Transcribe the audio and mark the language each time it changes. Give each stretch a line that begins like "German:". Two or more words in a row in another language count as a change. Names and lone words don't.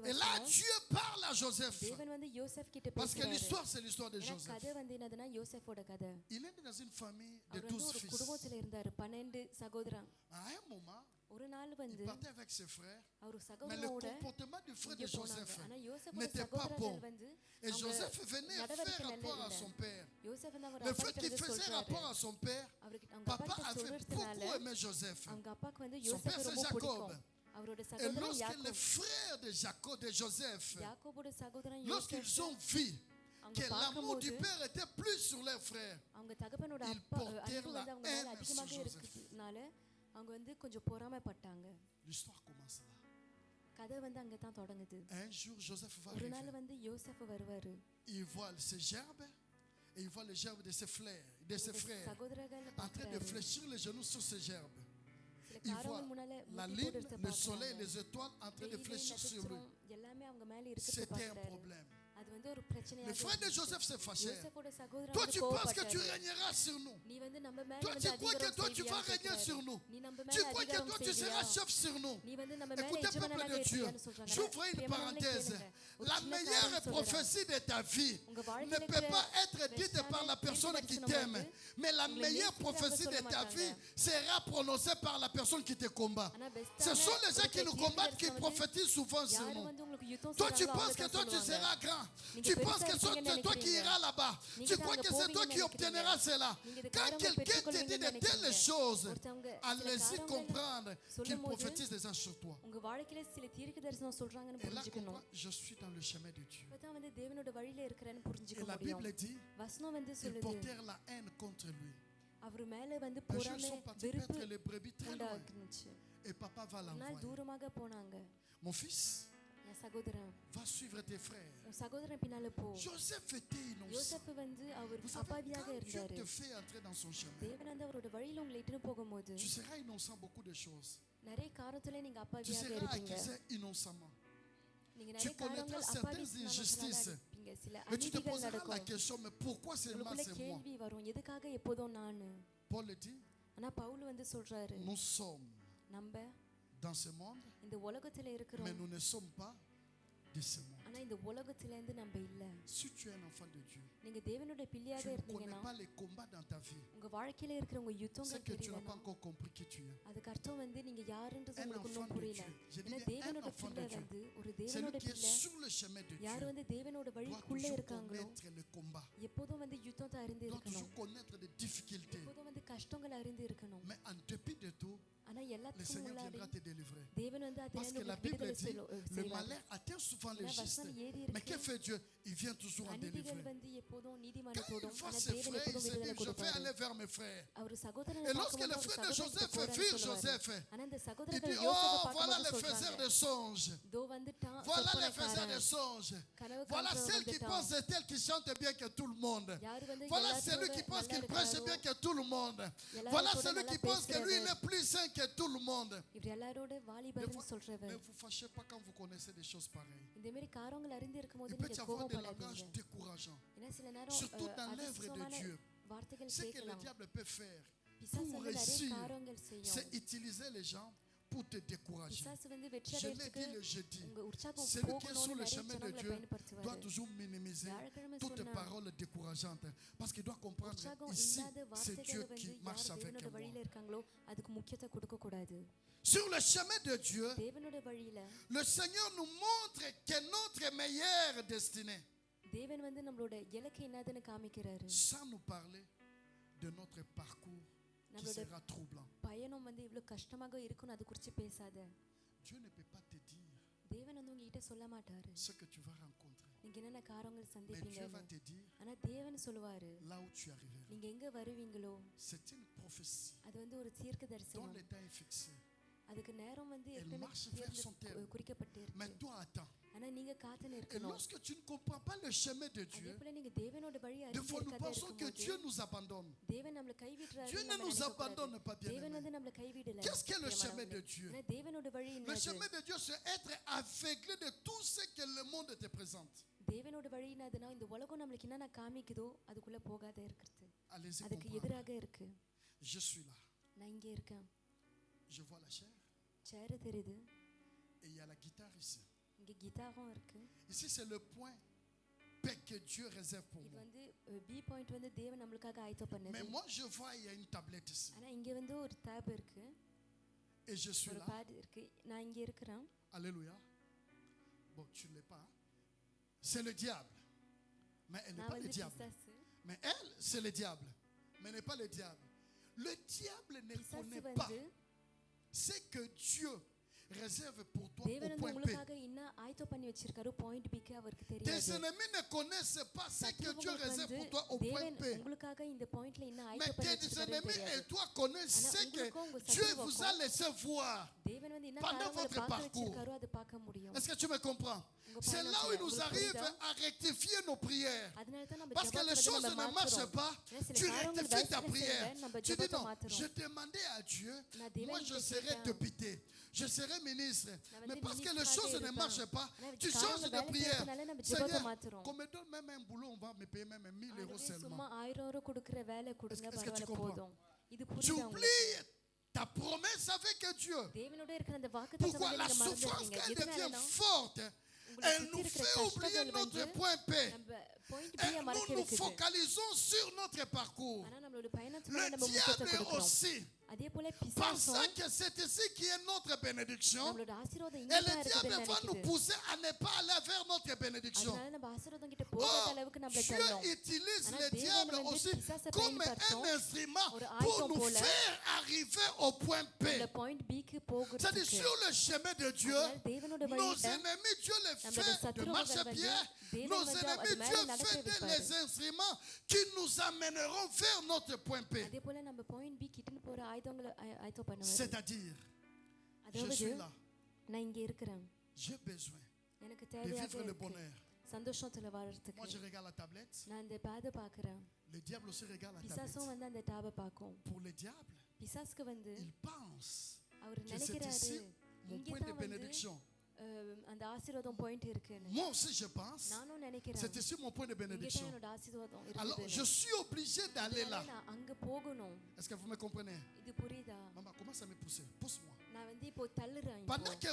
French: Et là,
Tamil: வசனம்.
French: Dieu parle à Joseph.
Tamil: தேவன் வந்து யோசேப் கிட்ட
French: Parce que
Tamil: பேசுறாரு.
French: l'histoire, c'est l'histoire de
Tamil: ஏன்னா Joseph. கதை வந்து என்னதுன்னா யோசேப்போட கதை.
French: Il est né dans une famille de
Tamil: அவர் வந்து 12 ஒரு
French: fils.
Tamil: குடும்பத்துல இருந்தாரு 12 சகோதரன்.
French: À un moment,
Tamil: ஒரு நாள்
French: Il
Tamil: வந்து
French: partait avec ses frères.
Tamil: அவர்
French: Mais le
Tamil: சகோதரனோட
French: comportement du frère de
Tamil: இங்கே போனாங்க. Joseph ஆனா யோசேப்போட
French: n'était pas
Tamil: சகோதரர்கள்
French: bon.
Tamil: வந்து
French: Et
Tamil: அவங்க
French: Joseph venait
Tamil: நடவடிக்கை
French: faire
Tamil: நல்லா
French: rapport à
Tamil: இல்ல.
French: son père.
Tamil: யோசேப் வந்து அவர்
French: Le
Tamil: அப்பா
French: fait
Tamil: கிட்ட
French: qu'il
Tamil: வந்து
French: faisait
Tamil: சொல்றாரு.
French: rapport à son père,
Tamil: அவருக்கு அவங்க
French: papa
Tamil: அப்பா கிட்ட
French: avait
Tamil: சொல்றதுனால
French: beaucoup aimé Joseph.
Tamil: அவங்க அப்பாக்கு வந்து
French: Son
Tamil: யோசேப்பை
French: père, c'est
Tamil: ரொம்ப Jacob. பிடிக்கும். அவரோட
French: Et
Tamil: சகோதரன்
French: lorsque les
Tamil: யாக்கோப்
French: frères de Jacob, de Joseph,
Tamil: யாக்கோபோட சகோதரன்
French: lorsqu'ils
Tamil: யோசேப்
French: ont vu
Tamil: அவங்க
French: que l'amour du
Tamil: பார்க்கும்போது
French: père était plus sur leurs frères,
Tamil: அவங்க தகப்பனோட
French: Ils
Tamil: அப்பா
French: portèrent
Tamil: அன்பு
French: la
Tamil: வந்து அவங்க மேல
French: haine
Tamil: அதிகமாக
French: sur Joseph.
Tamil: இருக்கிறதுனால அவங்க வந்து கொஞ்சம் பொறாமைப்பட்டாங்க.
French: l'histoire commence là.
Tamil: கதை வந்து அங்கே தான் தொடங்குது.
French: Un jour, Joseph va
Tamil: ஒரு நாள்
French: arriver.
Tamil: வந்து யோசேப் வருவாரு.
French: Il voit ses gerbes et il voit les gerbes de ses frères,
Tamil: சகோதரர்கள்
French: en train de fléchir les genoux sur ses gerbes.
Tamil: சில
French: Il voit
Tamil: காரணங்கள் முன்னால
French: la
Tamil: முட்டி
French: lune,
Tamil: போட்டு
French: le soleil,
Tamil: பார்க்கறாங்க.
French: les étoiles en train de
Tamil: வெயில்,
French: fléchir sur lui.
Tamil: நட்சத்திரம் எல்லாமே அவங்க மேல இருக்கிறது
French: C'était un
Tamil: பார்க்கறாரு.
French: problème.
Tamil: அது வந்து ஒரு
French: Le
Tamil: பிரச்சனையாக
French: frère de
Tamil: இருந்துச்சு.
French: Joseph s'est fâché.
Tamil: யோசேப்போட சகோதரன்
French: Toi,
Tamil: வந்து
French: tu penses que tu
Tamil: கோவப்பட்டாரு.
French: régneras sur nous.
Tamil: நீ வந்து நம்ம மேல
French: Toi,
Tamil: வந்து
French: tu crois que
Tamil: அதிகாரம்
French: toi, tu vas
Tamil: செய்வியான்னு
French: régner sur
Tamil: கேக்குறாரு.
French: nous.
Tamil: நீ நம்ம
French: Tu
Tamil: மேல
French: crois que
Tamil: அதிகாரம்
French: toi, tu seras
Tamil: செய்வியா?
French: chef sur nous.
Tamil: நீ வந்து நம்ம மேல
French: Écoutez, peuple
Tamil: எஜமானனாக
French: de Dieu,
Tamil: இருப்பியான்னு சொல்றாங்க.
French: j'ouvre une
Tamil: பிரியமானவர்களே,
French: parenthèse.
Tamil: கேளுங்க. ஒரு
French: La
Tamil: சின்ன
French: meilleure
Tamil: காரியம் சொல்றேன்.
French: prophétie de ta vie
Tamil: உங்க
French: ne
Tamil: வாழ்க்கையில
French: peut
Tamil: இருக்கிற
French: pas être dite par la personne qui t'aime. Mais la meilleure prophétie de ta vie sera prononcée par la personne qui te combat.
Tamil: ஆனா
French: Ce
Tamil: பெஸ்டான
French: sont les gens qui
Tamil: ஒரு
French: nous combattent qui
Tamil: தீர்க்கதரிசனம் வந்து
French: prophétisent souvent sur
Tamil: யாரு
French: nous.
Tamil: வந்து உங்களுக்கு யுத்தம்
French: Toi, tu
Tamil: செய்றாங்களோ
French: penses que
Tamil: அவங்க
French: toi,
Tamil: தான்
French: tu
Tamil: சொல்லுவாங்க.
French: seras grand.
Tamil: நீங்க
French: Tu
Tamil: பெருசா
French: penses que
Tamil: இருப்பீங்கன்னு
French: c'est toi qui
Tamil: நினைக்கிறீங்க.
French: iras là-bas.
Tamil: நீங்க
French: Tu
Tamil: தான்
French: crois
Tamil: அங்க
French: que c'est toi
Tamil: போவீங்கன்னு
French: qui
Tamil: நினைக்கிறீங்க.
French: obtiendras cela.
Tamil: நீங்க இந்த
French: Quand
Tamil: காரியங்களை
French: quelqu'un te dit
Tamil: பெற்றுக்கொள்வீங்கன்னு
French: de telles
Tamil: நினைக்கிறீங்க.
French: choses,
Tamil: ஒருத்தவங்க
French: allez-y
Tamil: சில
French: comprendre
Tamil: காரியங்களை
French: qu'il
Tamil: சொல்லும்போது
French: prophétise déjà sur toi.
Tamil: உங்க வாழ்க்கையில சில தீர்க்க தரிசனம் சொல்றாங்கன்னு
French: Et là,
Tamil: புரிஞ்சுக்கணும்.
French: comprends, je suis dans le chemin de Dieu.
Tamil: அப்பதான் வந்து தேவனோட வழியில இருக்கிறேன்னு புரிஞ்சுக்க
French: Et la
Tamil: முடியும்.
French: Bible dit,
Tamil: வசனம் வந்து
French: ils
Tamil: சொல்லுது
French: portèrent la haine contre lui.
Tamil: அவர் மேல வந்து
French: Un jour, ils
Tamil: பொறாமை
French: sont partis
Tamil: வெறுப்பு
French: paître les brebis très loin.
Tamil: உண்டாக்குனுச்சு.
French: Et papa va
Tamil: ஒரு நாள்
French: l'envoyer.
Tamil: தூரமாக போனாங்க.
French: Mon fils,
Tamil: என் சகோதரன்
French: va suivre tes frères.
Tamil: உன் சகோதரன் பின்னால போ.
French: Joseph était innocent.
Tamil: யோசேப்பு வந்து அவர்
French: Vous savez,
Tamil: அப்பாவியாக
French: quand Dieu
Tamil: இருந்தாரு.
French: te fait entrer dans son chemin,
Tamil: தேவன் வந்து அவரோட வழியில உங்களை இட்டுன்னு போகும்போது
French: tu seras innocent beaucoup de choses.
Tamil: நிறைய காரணத்துல நீங்க
French: Tu
Tamil: அப்பாவியாக
French: seras
Tamil: இருப்பீங்க.
French: accusé innocemment.
Tamil: நீங்க
French: Tu
Tamil: நிறைய காரணங்கள்
French: connaîtras
Tamil: அப்பாவி
French: certaines injustices.
Tamil: இருப்பீங்க. சில
French: Et tu te
Tamil: அநீதிகள்
French: poseras la
Tamil: நடக்கும்.
French: question, mais pourquoi seulement
Tamil: உங்களுக்குள்ள
French: c'est moi?
Tamil: கேள்வி வரும், எதுக்காக எப்போதும் நானு?
French: Paul le dit,
Tamil: ஆனா பவுல் வந்து சொல்றாரு,
French: nous sommes
Tamil: நம்ம
French: dans ce monde,
Tamil: இந்த உலகத்துல
French: mais
Tamil: இருக்கிறோம்.
French: nous ne sommes pas de ce monde.
Tamil: ஆனா இந்த உலகத்துல இருந்து நம்ம இல்ல.
French: Si tu es un enfant de Dieu,
Tamil: நீங்க தேவனோட பிள்ளையாக
French: tu ne connais
Tamil: இருந்தீங்கன்னா
French: pas les combats dans ta vie.
Tamil: உங்க வாழ்க்கையில இருக்கிற உங்க
French: C'est
Tamil: யுத்தங்கள்
French: que tu n'as pas
Tamil: தெரியலனா
French: encore compris qui tu es.
Tamil: அதுக்கு அர்த்தம் வந்து நீங்க யாருன்றது
French: Un
Tamil: உங்களுக்கு
French: enfant
Tamil: இன்னும்
French: de
Tamil: புரியல.
French: Dieu. Je
Tamil: ஏன்னா
French: dis un
Tamil: தேவனோட
French: enfant
Tamil: பிள்ளை
French: de Dieu.
Tamil: வந்து ஒரு
French: Celui
Tamil: தேவனோட
French: qui est
Tamil: பிள்ளை
French: sur le chemin de
Tamil: யார்
French: Dieu
Tamil: வந்து தேவனோட
French: doit
Tamil: வழிக்குள்ள
French: toujours
Tamil: இருக்காங்களோ
French: connaître le combat,
Tamil: எப்போதும் வந்து யுத்தத்தை அறிந்து
French: doit
Tamil: இருக்கணும்.
French: toujours connaître les difficultés.
Tamil: எப்போதும் வந்து கஷ்டங்களை அறிந்து இருக்கணும்.
French: Mais en dépit de tout,
Tamil: ஆனா
French: le
Tamil: எல்லாத்துக்கும்
French: Seigneur
Tamil: முன்னாடி
French: viendra te délivrer.
Tamil: தேவன் வந்து
French: Parce
Tamil: அதிலிருந்து
French: que la
Tamil: உங்களுக்கு
French: Bible
Tamil: விடுதலை
French: dit, le
Tamil: செய்வார்.
French: malheur atteint souvent les
Tamil: ஏன்னா
French: justes.
Tamil: வசனம் ஏறி
French: Mais que
Tamil: இருக்கு,
French: fait Dieu? Il vient toujours en
Tamil: அநீதிகள்
French: délivrer.
Tamil: வந்து எப்போதும்
French: Quand
Tamil: நீதிமானை
French: il
Tamil: தொடும்,
French: voit
Tamil: ஆனா
French: ses
Tamil: தேவன்
French: frères, il
Tamil: எப்போதும்
French: se
Tamil: விடுதலை
French: dit, je vais
Tamil: கொடுப்பாரு.
French: aller vers mes frères.
Tamil: அவர் சகோதரனை
French: Et lorsque
Tamil: பார்க்கும்போது
French: les
Tamil: அவர்
French: frères de
Tamil: சகோதரனுக்கு Joseph போறேன்னு
French: virent
Tamil: சொல்லுவாரு. Joseph, ஆனா இந்த
French: il
Tamil: சகோதரர்கள்
French: dit,
Tamil: யோசேப்பை
French: oh, voilà
Tamil: பார்க்கும்போது
French: les faiseurs
Tamil: சொல்றாங்க,
French: de songes.
Tamil: இதோ வந்துட்டான்
French: Voilà les faiseurs
Tamil: சொப்பனக்காரன்.
French: de songes.
Tamil: கனவு
French: Voilà
Tamil: காண்றவன்
French: celle qui
Tamil: வந்துட்டான்.
French: pense c'est elle qui chante bien que tout le monde.
Tamil: யாரு வந்து
French: Voilà
Tamil: எல்லாத்தோட
French: celui qui pense
Tamil: நல்லா
French: qu'il prêche
Tamil: இருக்காரோ,
French: bien que tout le monde.
Tamil: எல்லாரும்
French: Voilà
Tamil: கூட
French: celui
Tamil: நல்லா
French: qui pense que lui il
Tamil: பேசுறவர்.
French: est plus saint que tout le monde.
Tamil: இவர் எல்லாரோட
French: Ne
Tamil: வாலிபர்னு
French: vous, ne
Tamil: சொல்றவர்.
French: vous fâchez pas quand vous connaissez des choses pareilles.
Tamil: இந்த மாதிரி காரியங்கள் அறிந்து இருக்கும்போது
French: Il peut y
Tamil: நீங்க
French: avoir des
Tamil: கோபப்படாதீங்க.
French: langages décourageants.
Tamil: ஏன்னா சில நேரம்
French: Surtout dans l'œuvre de
Tamil: அதிர்ஷ்டமான
French: Dieu.
Tamil: வார்த்தைகள்
French: Ce que le
Tamil: கேட்கலாம்.
French: diable peut faire
Tamil: பிசாசு
French: pour
Tamil: வந்து நிறைய
French: réussir,
Tamil: காரியங்கள் செய்யும்.
French: c'est utiliser les gens pour te décourager.
Tamil: பிசாசு வந்து வெற்றி
French: Je l'ai
Tamil: அடையறதுக்கு
French: dit le jeudi.
Tamil: உங்க உற்சாகம்
French: Celui qui est sur
Tamil: போகணும்னு
French: le
Tamil: நிறைய
French: chemin de
Tamil: ஜனங்களை
French: Dieu doit
Tamil: பயன்படுத்துவாரு.
French: toujours minimiser
Tamil: வியாழக்கிழமை
French: toutes
Tamil: சொன்ன
French: paroles décourageantes. Parce qu'il doit comprendre
Tamil: உற்சாகம்
French: ici,
Tamil: இல்லாத
French: c'est Dieu
Tamil: வார்த்தைகளை
French: qui
Tamil: வந்து
French: marche
Tamil: யார்
French: avec
Tamil: தேவனோட
French: moi.
Tamil: வழியில இருக்காங்களோ அதுக்கு முக்கியத்தை கொடுக்க கூடாது.
French: Sur le chemin de Dieu,
Tamil: தேவனோட வழியில
French: le Seigneur nous montre que notre meilleure destinée,
Tamil: தேவன் வந்து நம்மளோட இலக்கு என்னதுன்னு காமிக்கிறாரு.
French: sans nous parler de notre parcours qui
Tamil: நம்மளோட
French: sera troublant.
Tamil: பயணம் வந்து இவ்வளவு கஷ்டமாக இருக்கும்னு அது குறித்து பேசாத.
French: Dieu ne peut pas te dire
Tamil: தேவன் வந்து உங்ககிட்ட சொல்ல மாட்டாரு
French: ce que tu vas rencontrer.
Tamil: நீங்க என்னென்ன காரியங்கள்
French: Mais
Tamil: சந்திப்பீங்க.
French: Dieu va te dire
Tamil: ஆனா தேவன் சொல்லுவாரு
French: là où tu arriveras.
Tamil: நீங்க எங்க வருவீங்களோ
French: C'est une prophétie
Tamil: அது வந்து ஒரு தீர்க்க
French: dont
Tamil: தரிசனம்.
French: le temps est fixé.
Tamil: அதுக்கு நேரம் வந்து
French: Elle
Tamil: ஏற்கனவே
French: marche vers son terme.
Tamil: குறிக்கப்பட்டு
French: Mais
Tamil: இருக்கு.
French: toi attends.
Tamil: ஆனா நீங்க காத்துன்னு
French: Et
Tamil: இருக்கணும்.
French: lorsque tu ne comprends pas le chemin de
Tamil: அதே
French: Dieu,
Tamil: போல நீங்க தேவனோட வழி
French: des
Tamil: அறிந்து
French: fois nous
Tamil: இருக்காத
French: pensons que
Tamil: இருக்கும்போது
French: Dieu nous abandonne.
Tamil: தேவன் நம்மள கைவிடுறாரு.
French: Dieu ne nous abandonne pas, bien
Tamil: தேவன்
French: aimé.
Tamil: வந்து நம்மள கைவிடல.
French: Qu'est-ce qu'est le chemin de Dieu?
Tamil: ஆனா தேவனோட வழி
French: Le
Tamil: என்னது?
French: chemin de Dieu, c'est être aveuglé de tout ce que le monde te présente.
Tamil: தேவனோட வழி என்னதுன்னா இந்த உலகம் நம்மளுக்கு என்னென்ன காமிக்குதோ அதுக்குள்ள போகாத இருக்கிறது.
French: Allez-y
Tamil: அதுக்கு
French: comprendre.
Tamil: எதிராக இருக்கு.
French: Je suis là.
Tamil: நான் இங்கே இருக்கேன்.
French: Je vois la chair
Tamil: சேர் தெரியுது.
French: et il y a la guitare ici.
Tamil: இங்க கிட்டாரும் இருக்கு.
French: Ici, c'est le point P que Dieu réserve pour
Tamil: இது
French: moi.
Tamil: வந்து
English: P point
Tamil: வந்து தேவன் நம்மளுக்காக ஆயத்தம்
French: Mais
Tamil: பண்ணது.
French: moi, je vois, il y a une tablette ici.
Tamil: ஆனா இங்க வந்து ஒரு டேப் இருக்கு.
French: Et je suis
Tamil: ஒரு
French: là.
Tamil: பேட் இருக்கு, நான் இங்க இருக்கிறேன்.
French: Alléluia. Bon, tu ne l'es pas. C'est le diable. Mais elle n'est
Tamil: நான்
French: pas le
Tamil: வந்து
French: diable.
Tamil: பிசாசு.
French: Mais elle, c'est le diable. Mais n'est pas le diable. Le diable ne
Tamil: பிசாசு
French: connaît pas
Tamil: வந்து
French: ce que Dieu réserve pour toi
Tamil: தேவன்
French: au
Tamil: வந்து
French: point P.
Tamil: உங்களுக்காக என்ன ஆயத்தம் பண்ணி வச்சிருக்காரு பாயிண்ட் பிக்கு அவருக்கு
French: Tes
Tamil: தெரியாது.
French: ennemis ne connaissent pas ce que Dieu
Tamil: சத்துருவுங்களுக்கு
French: réserve
Tamil: வந்து
French: pour toi au point
Tamil: தேவன் P. உங்களுக்காக இந்த பாயிண்ட்ல என்ன
French: Mais
Tamil: ஆயத்தம் பண்ணி
French: tes
Tamil: வச்சிருக்காரு
French: ennemis et
Tamil: தெரியாது.
French: toi connaissent
Tamil: ஆனா
French: ce que
Tamil: உங்களுக்கும் உங்க
French: Dieu
Tamil: சத்துருவுக்கும்
French: vous a laissé voir.
Tamil: தேவன் வந்து என்ன
French: pendant
Tamil: காரியங்களை
French: votre
Tamil: பார்க்க
French: parcours.
Tamil: வச்சிருக்காரோ அதை பார்க்க முடியும்.
French: Est-ce que tu me comprends? C'est là où il nous arrive à rectifier nos prières.
Tamil: அதனால தான் நம்ம
French: Parce que les choses
Tamil: ஜெபத்துல
French: ne
Tamil: நம்ம
French: marchent
Tamil: மாத்துறோம்.
French: pas,
Tamil: ஏன்னா சில
French: tu
Tamil: காரியங்கள்
French: rectifies ta
Tamil: தயவு
French: prière.
Tamil: செய்து நம்ம
French: Tu dis
Tamil: ஜெபத்தை
French: non,
Tamil: மாத்துறோம்.
French: je demandais à Dieu,
Tamil: நான் தேவன்
French: moi je
Tamil: கிட்ட
French: serai
Tamil: கேட்டேன்.
French: député, je serai ministre.
Tamil: நான்
French: Mais
Tamil: வந்து
French: parce que les
Tamil: ministre
French: choses
Tamil: ஆக
French: ne
Tamil: இருப்பேன்.
French: marchent pas,
Tamil: ஆனா
French: tu changes
Tamil: காரியங்கள்
French: de
Tamil: வேலை
French: prière.
Tamil: செய்யறதுனால நம்ம ஜெபத்தை
French: Seigneur,
Tamil: மாத்துறோம்.
French: qu'on me donne même un boulot, on va me payer même 1000 euros
Tamil: ஆண்டவரே,
French: seulement.
Tamil: சும்மா 1000 ரூபாய் கொடுக்கிற வேலை கொடுங்க,
French: Est-ce que tu
Tamil: பரவாயில்ல
French: comprends?
Tamil: போதும். இது
French: Tu
Tamil: புரியுதா உங்களுக்கு?
French: oublies ta promesse avec Dieu.
Tamil: தேவனோட இருக்கிற அந்த வாக்குத்தத்தம்
French: Pourquoi
Tamil: வந்து
French: la
Tamil: நீங்க
French: souffrance,
Tamil: மறந்துடுறீங்க.
French: quand elle devient
Tamil: எதனாலனா
French: forte,
Tamil: உங்களுக்கு
French: elle nous
Tamil: சுத்தி இருக்கிற
French: fait oublier
Tamil: கஷ்டங்கள்
French: notre
Tamil: வந்து
French: point P.
Tamil: நம்ம பாயிண்ட்
French: Et
Tamil: B மறக்க
French: nous nous
Tamil: வைக்குது.
French: focalisons sur notre parcours.
Tamil: ஆனா நம்மளோட பயணத்துல
French: Le
Tamil: நம்ம முக்கியத்துவம்
French: diable
Tamil: கொடுக்கிறோம்.
French: aussi,
Tamil: அதே போல
French: pensant
Tamil: பிசாசும்
French: que c'est ici qui est notre bénédiction,
Tamil: நம்மளோட ஆசீர்வாதம்
French: et
Tamil: இங்க
French: le
Tamil: தான்
French: diable
Tamil: இருக்குதுன்னு
French: va nous
Tamil: நினைக்குது.
French: pousser à ne pas aller vers notre bénédiction.
Tamil: அதனால நம்ம ஆசீர்வாதம் கிட்ட போகாத
French: Or,
Tamil: அளவுக்கு நம்மள
French: Dieu
Tamil: தள்ளும்.
French: utilise
Tamil: ஆனா
French: le
Tamil: தேவன்
French: diable
Tamil: வந்து
French: aussi
Tamil: பிசாசை
French: comme un
Tamil: பயன்படுத்தும்
French: instrument
Tamil: ஒரு
French: pour
Tamil: ஆயுதம்
French: nous
Tamil: போல
French: faire arriver au point P.
Tamil: இந்த பாயிண்ட் பிக்கு
French: C'est-à-dire
Tamil: போகிறதுக்கு.
French: sur le chemin de Dieu,
Tamil: அதனால தேவனோட
French: nos
Tamil: வழியில
French: ennemis, Dieu les
Tamil: நம்மளோட
French: fait de
Tamil: சத்துருவர்கள்
French: marchepied.
Tamil: வந்து தேவன்
French: Nos
Tamil: வந்து
French: ennemis,
Tamil: அது மேல
French: Dieu
Tamil: நடக்க
French: fait
Tamil: வைப்பாரு.
French: les instruments qui nous amèneront vers notre point P.
Tamil: அதே போல நம்ம
English: point P
Tamil: கிட்ட போற ஆயுதங்களை ஆயத்தம் பண்ணுவாரு.
French: C'est-à-dire, je
Tamil: அதாவது
French: suis là,
Tamil: நான் இங்க இருக்கிறேன்,
French: j'ai besoin
Tamil: எனக்கு
French: de
Tamil: தேவையாக
French: vivre le
Tamil: இருக்கு
French: bonheur.
Tamil: சந்தோஷத்துல
French: Moi,
Tamil: வாழறதுக்கு.
French: je regarde la tablette.
Tamil: நான் இந்த பேதை பாக்குறேன்.
French: Le diable aussi regarde la
Tamil: பிசாசும்
French: tablette.
Tamil: வந்து அந்த டேபை பார்க்கும்.
French: Pour le diable,
Tamil: பிசாசுக்கு வந்து
French: il pense
Tamil: அவர்
French: que c'est
Tamil: நினைக்கிறாரு
French: ici mon
Tamil: இங்கே
French: point de
Tamil: தான் வந்து
French: bénédiction.
Tamil: அந்த ஆசீர்வாதம் பாயிண்ட் இருக்குன்னு.
French: Moi aussi, je pense,
Tamil: நானும் நினைக்கிறேன்
French: c'est ici mon point de
Tamil: இங்கே தான்
French: bénédiction.
Tamil: என்னோட ஆசீர்வாதம்
French: Alors,
Tamil: இருக்குதுன்னு.
French: je suis obligé d'aller là.
Tamil: அதனால நான் அங்க போகணும்.
French: Est-ce que vous me comprenez?
Tamil: இது புரியுதா?
French: Maman, commence à me pousser. Pousse-moi.
Tamil: நான் வந்து இப்போ தள்ளுறேன்.
French: Pendant
Tamil: இப்போ